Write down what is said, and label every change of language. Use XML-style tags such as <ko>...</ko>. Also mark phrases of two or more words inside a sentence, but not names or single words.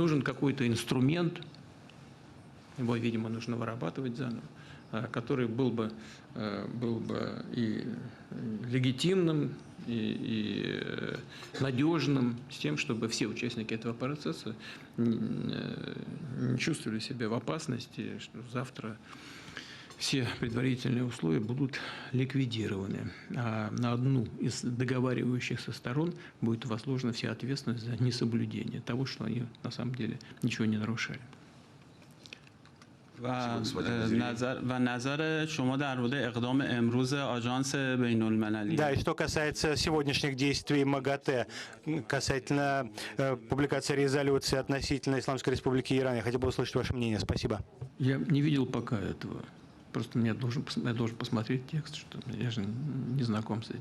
<ru>Нужен какой-то инструмент, его, видимо, нужно вырабатывать заново, который был бы и легитимным, и надежным, с тем, чтобы все участники этого процесса не чувствовали себя в опасности, что завтра все предварительные условия будут ликвидированы. А на одну из договаривающихся сторон будет возложена вся ответственность за несоблюдение того, что они на самом деле ничего не нарушали.</ru> <fa>و نظر شما در مورد اقدام امروز آژانس بین المللی.</fa> <ru>Да, и что касается сегодняшних действий МАГАТЭ, касательно публикации резолюции относительно Исламской Республики Иран, я хотел бы услышать ваше мнение. Спасибо. Я не видел пока этого. Просто я должен посмотреть текст, что я же не знаком с этим.</ru>